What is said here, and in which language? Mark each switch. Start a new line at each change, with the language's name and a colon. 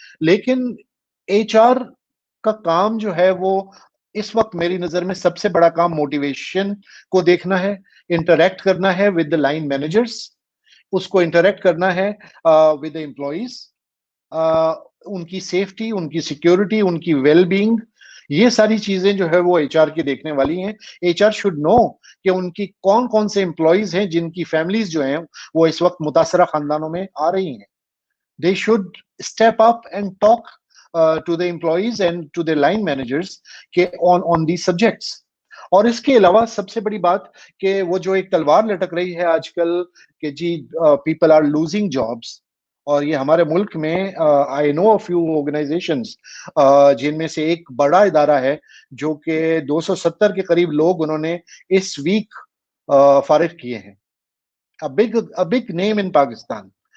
Urdu: لیکن HR کا کام جو ہے وہ اس وقت میری نظر میں سب سے بڑا کام موٹیویشن کو دیکھنا ہے, انٹریکٹ کرنا ہے
English: with the line managers,
Urdu: اس کو انٹریکٹ کرنا ہے
English: with the employees,
Urdu: ان کی سیفٹی, ان کی سیکیورٹی, ان کی ویل بینگ, یہ ساری چیزیں جو ہے وہ HR کی دیکھنے والی ہیں. HR
English: should know
Urdu: کہ ان کی کون کون سے امپلائیز ہیں جن کی فیملیز جو ہیں وہ اس وقت متاثرہ خاندانوں میں آ رہی ہیں.
English: They should step up and talk to the employees and to the line managers on these subjects.
Urdu: اور اس کے علاوہ سب سے بڑی بات کہ وہ جو ایک تلوار لٹک رہی ہے آج کل کہ جی
English: people are losing jobs,
Urdu: اور یہ ہمارے ملک میں
English: I know a few organisations
Urdu: جن میں سے ایک بڑا ادارہ ہے جو کہ 270 کے قریب لوگ انہوں نے اس ویک فارغ کیے ہیں,
English: a big name in
Urdu: Pakistan.